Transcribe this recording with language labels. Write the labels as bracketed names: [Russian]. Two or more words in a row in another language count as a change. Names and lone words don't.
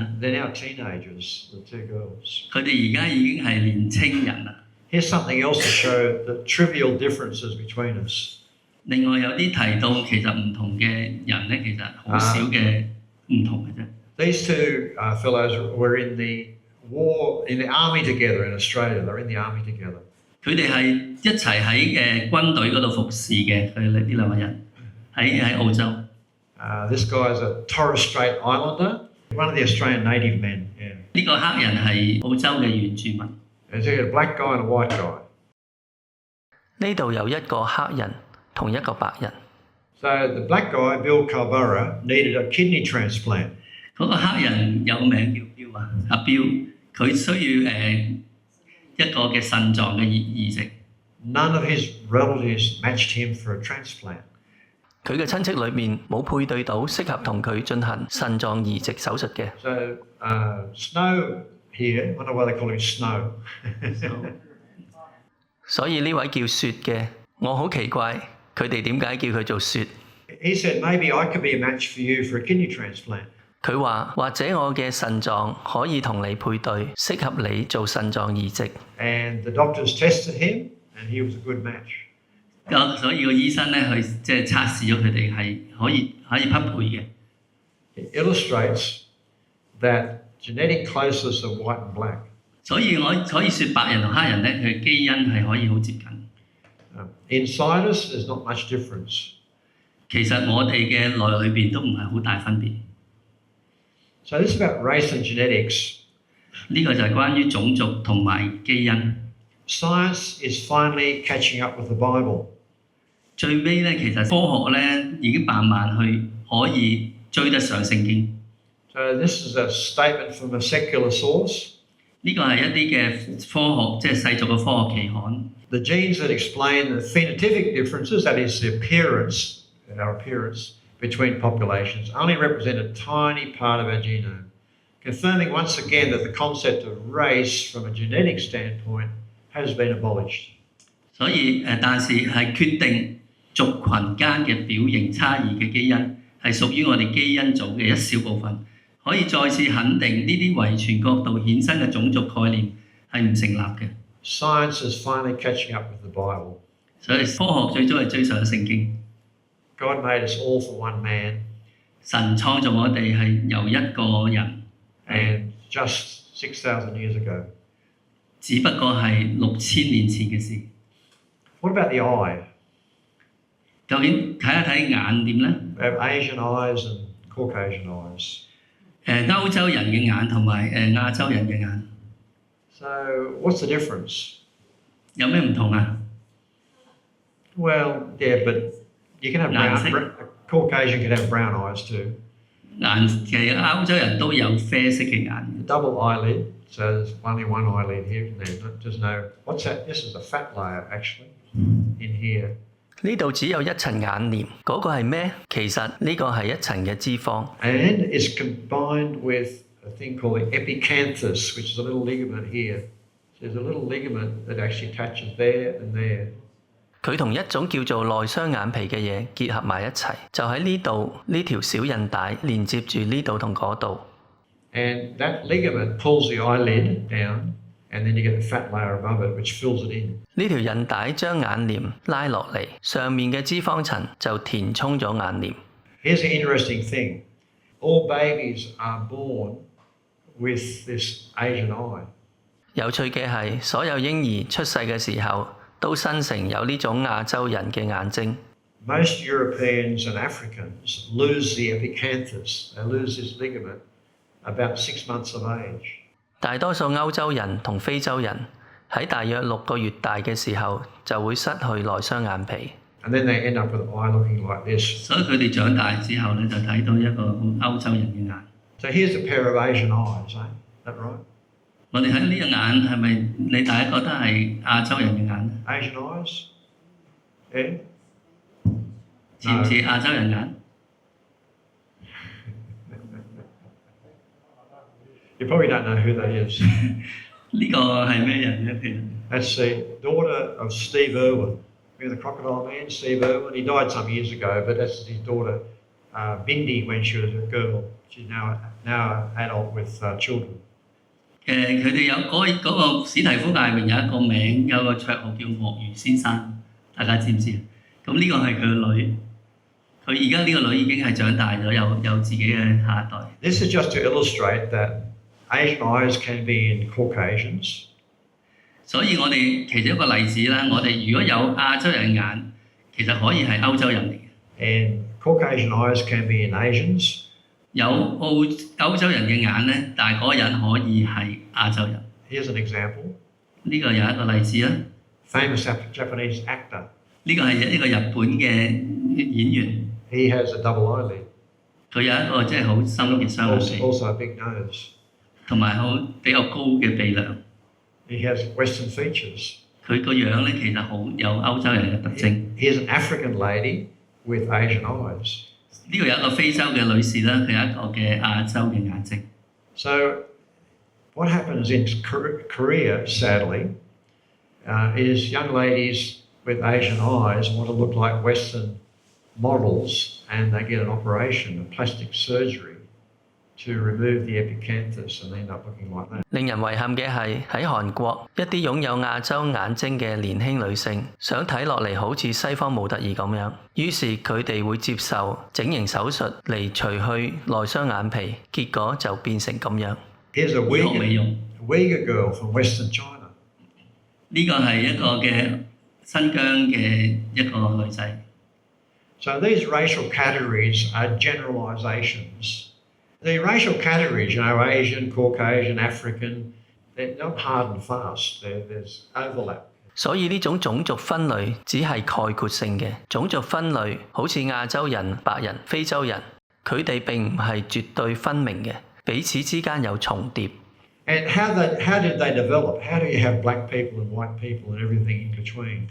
[English] They're now teenagers, the two girls. [Cantonese] 佢哋而家已經係年青人啦。 [English] Here's something else to show the trivial differences between us. [Cantonese] 另外有啲提到其實唔同嘅人咧，其實好少嘅唔同嘅啫。 [English] These two fellows were in the army together in Australia. They're in the army together. [Cantonese] 佢哋係一齊喺軍隊嗰度服侍嘅，佢哋呢兩個人喺澳洲。 [English] This guy is a Torres Strait Islander, one of the Australian native men. Yeah. [Cantonese] 呢個黑人係澳洲嘅原住民。 [English] There's a black guy and a white guy. [Cantonese] 呢度有一個黑人同一個白人。 [English] So the black guy, Bill Calbara, needed a kidney transplant. [Cantonese] 嗰個黑人有名叫標啊，阿標，佢需要一個嘅腎臟嘅移植。 [English] None of his relatives matched him for a transplant. [Cantonese] 佢嘅親戚裏面冇配對到適合同佢進行腎臟移植手術嘅。 [English] So Snow here, I don't know why they call him Snow. [Cantonese] 所以呢位叫雪嘅，我好奇怪佢哋點解叫佢做雪。 [English] He said, maybe I could be a match for you for a kidney transplant. [Cantonese] 佢話或者我嘅腎臟可以同你配對，適合你做腎臟移植。 [English] And the doctors tested him, and he was a good match. [Cantonese] 所以個醫生咧去即係測試咗佢哋係可以匹配嘅。 [English] It illustrates that genetic closeness of white and black. [Cantonese] 所以我可以説白人同黑人咧，佢基因係可以好接近。 [English] Inside us, there's not much difference. [Cantonese] 其實我哋嘅內裏邊都唔係好大分別。 [English] So this is about race and genetics. [Cantonese] 呢個就係關於種族同埋基因。 [English] Science is finally catching up with the Bible. [Cantonese] 最尾咧，其實科學咧已經慢慢去可以追得上聖經。 [English] So this is a statement from a secular source. [Cantonese] 呢個係一啲嘅科學，即係世俗嘅科學期刊。 [English] The genes that explain the phenotypic differences, that is the appearance, our appearance between populations, only represent a tiny part of our genome, confirming once again that the concept of race from a genetic standpoint has been abolished. [Cantonese] 所以但是係決定族群間嘅表型差異嘅基因係屬於我哋基因組嘅一小部分，可以再次肯定呢啲遺傳角度衍生嘅種族概念係唔成立嘅。 [English] Science is finally catching up with the Bible. [Cantonese] 所以科學最終係追上聖經。 [English] God made us all for one man. [Cantonese] 神創造我哋係由一個人， [English] And just 6,000 years ago. [Cantonese] 只不過係6000年前嘅事。 [English] What about the eye? [Cantonese] 究竟睇一睇眼點咧？ [English] We have Asian eyes and Caucasian eyes. [Cantonese] 歐洲人嘅眼同埋亞洲人嘅眼 [English] So what's the difference? [Cantonese] 有咩唔同啊？ [English] Well, yeah, but you can have Caucasian can have brown eyes too. [Cantonese] 其實歐洲人都有啡色嘅眼。 [English] Double eyelid, so there's only one eyelid here. There's no. What's that? This is a fat layer actually in here. [Cantonese] 呢度只有一層眼簾，嗰個係咩？其實呢個係一層嘅脂肪。 [English] And it's combined with a thing called the epicanthus, which is a little ligament here. So there's a little ligament that actually attaches there and there. [Cantonese] 佢同一種叫做內雙眼皮嘅嘢結合埋一齊，就喺呢度呢條小韌帶連接住呢度同嗰度。 [English] And that ligament pulls the eyelid down, and then you get a fat layer above it, which fills it in. [Cantonese] 呢條韌帶將眼簾拉落嚟，上面嘅脂肪層就填充咗眼簾。 [English] Here's the interesting thing. All babies are born with this Asian eye. [Cantonese] 有趣嘅係，所有嬰兒出世嘅時候都生成有呢種亞洲人嘅眼睛。 [English] Most Europeans and Africans lose the epicanthus. They lose this ligament about 6 months of age. [Cantonese] 大多數歐洲人同非洲人喺大約6個月大嘅時候就會失去內雙眼皮。 [English] And then they end up with an eye looking like this. [Cantonese] 所以佢哋長大之後咧，就睇到一個好歐洲人嘅眼。 [English] So here's a pair of Asian eyes, eh? Is that right? [Cantonese] 我哋睇呢個眼係咪你大家覺得係亞洲人嘅眼？ [English] Asian eyes? Yeah? [Cantonese] 似唔似亞洲人眼？ [English] You probably don't know who that is. [Cantonese] 呢個係咩人咧？其實 [English] That's the daughter of Steve Irwin. Remember the Crocodile Man, Steve Irwin? He died some years ago, but that's his daughter, Bindi, when she was a girl. She's now an adult with children. [Cantonese] 佢哋有嗰個史提夫艾榮有一個名，有個綽號叫鱷魚先生，大家知唔知啊？咁呢個係佢個女， 佢而家呢個女已經係長大咗，有自己嘅下一代。 [English] This is just to illustrate that Asian eyes can be in Caucasians, [Cantonese] 所以我哋其中一個例子啦，我哋如果有亞洲人眼，其實可以係歐洲人嚟嘅； [English] and Caucasian eyes can be in Asians. [Cantonese] 有歐洲人嘅眼咧，但係嗰個人可以係亞洲人。 [English] Here's an example. [Cantonese] 呢個有一個例子啦， [English] Famous Japanese actor. [Cantonese] 呢個係一個日本嘅演員， [English] He has a double eyelid, [Cantonese] 佢有一個即係好深嘅雙眼 [English] also, [Cantonese] 皮， [English] also a big nose. [Cantonese] 同埋好比較高嘅鼻梁。 [English] He has Western features. [Cantonese] 佢個樣咧其實好有歐洲人嘅特徵。 [English] Here's an African lady with Asian eyes. [Cantonese] 呢個有一個非洲嘅女士啦，佢有一個嘅亞洲嘅眼睛。 [English] So, what happens in Korea, sadly, is young ladies with Asian eyes want to look like Western models, and they get an operation, a plastic surgery, to remove the epicanthus, and they end up looking like that. [Cantonese] 令人遺憾嘅係喺韓國，一啲擁有亞洲眼睛嘅年輕女性想睇落嚟好似西方模特兒咁樣，於是佢哋會接受整形手術嚟除去內雙眼皮，結果就變成咁樣。 [English] Here's a [Cantonese] 醫學美容， [English] Uyghur girl from Western China. [Cantonese] 呢個係一個嘅新疆嘅一個女仔。 [English] So these racial categories are generalizations. The racial categories, Asian, Caucasian, African, they're not hard and fast. There's overlap. [Cantonese] 所以呢種種族分類只係概括性嘅，種族分類好似亞洲人、白人、非洲人，佢哋並唔係絕對分明嘅，彼此之間有重疊。 [English] And how did they develop? How do you have black people and white people and everything in between?